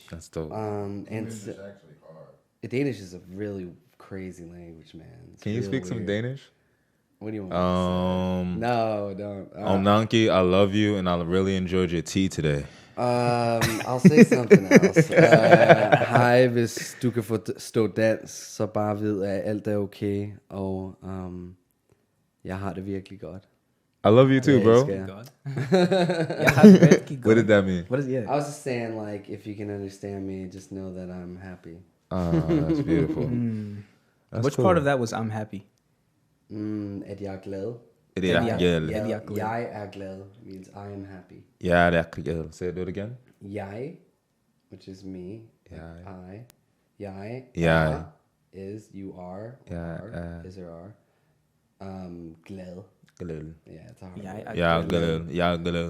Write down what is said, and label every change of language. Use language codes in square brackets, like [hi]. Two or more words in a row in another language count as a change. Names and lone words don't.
[en] That's dope. Danish is a really crazy language, man. It's Can you real speak some weird. Danish? What do you want me to say? No, don't. Nanki, I love you, and I really enjoyed your tea today. I'll say something else. [da] Hej, hvis du kan forstå dansk, så bare vid, at alt er okay, og jeg har det virkelig godt. [en] I love you too, Yeah, bro. it's good. What did that mean? What is I was just saying, like, if you can understand me, just know that I'm happy. That's beautiful. That's Which cool. part of that was I'm happy? [da] At jeg er glad. [en] Yeah. [da] Jeg er glad [en] means I am happy. Yeah. Say it again. Jeg, which is me. Jeg. Jeg. Jeg. Er is you are. Or are, is or are. Glad. Glad. Yeah, it's a hard Yeah, word. Yeah, glad.